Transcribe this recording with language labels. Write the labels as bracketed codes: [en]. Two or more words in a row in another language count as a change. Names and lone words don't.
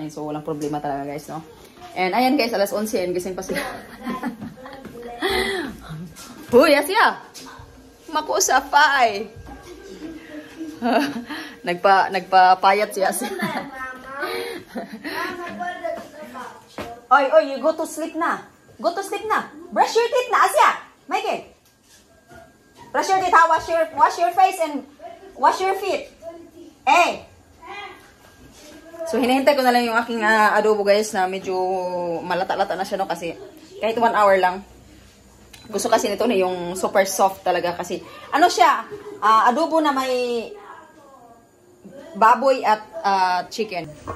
[tl] So, walang problema talaga, guys, no? And ayan, guys, alas 11 and gising pa sila. Huy, asya! Makusapay! Nagpapayat siya. Oy, [en] you go to sleep na. Go to sleep na. Brush your teeth na, Asya! Mikey, brush your teeth, ha? Wash your face and wash your feet. Hey! [tl] So, hinihintay ko na lang yung aking adobo, guys, na medyo malata-lata na siya, no? Kasi kahit 1 hour lang. Gusto kasi nito na yung [en] super soft [tl] talaga kasi ano siya, adobo na may baboy at chicken.